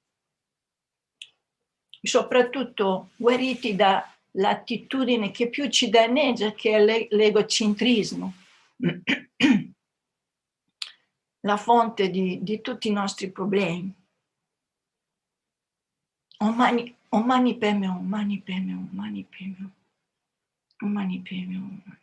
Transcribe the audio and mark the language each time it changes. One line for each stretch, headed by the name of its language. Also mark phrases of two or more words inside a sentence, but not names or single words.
Italian: soprattutto guariti dall'attitudine che più ci danneggia, che è l'egocentrismo, la fonte di tutti i nostri problemi.
Sanskrit: Mani Padme Hum, Mani Padme Hum, Mani Padme Hum, Mani Padme Hum.